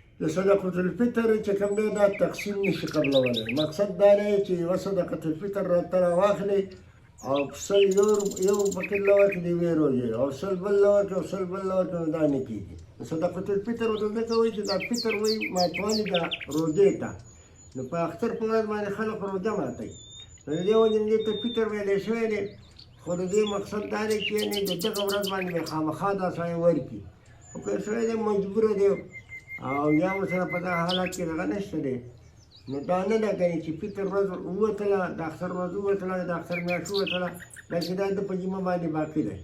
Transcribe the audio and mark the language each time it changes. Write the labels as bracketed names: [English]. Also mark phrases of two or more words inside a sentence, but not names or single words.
[Pashto] د صدقة الفطر چې کوم دی دا تقسیم نشي قبلولی. مقصد دا دی چې یوه صدقة الفطر راته راواخلې او سل یو پکې له ورکړي د یوې روژې او سل بل له ورکړي او سل بل له ورکړي نو دا نه کېږي. صدقة الفطر ورته ځکه وایي چې دا فطر وایي ماتوالی د روژې ته، نو په اختر په ورځ باندې خلک روژه ماتوي، نو د دې وجې دې ته فطر ویلی شوی دی. خو د دې مقصد دا دی چې یعنې د دغه ورځ باندې به خامخا دا سړی ورکړي، خو که سړی دی مجبوره دی او یا ورسره په دغه حالت کې دغه نشته دی، نو دا نه ده کنې چې فطر ورځ ووتله، د اختر ورځ ووتله، د اختر میاشت ووتله، دا چې دا د په ذمه باندې باقي دی.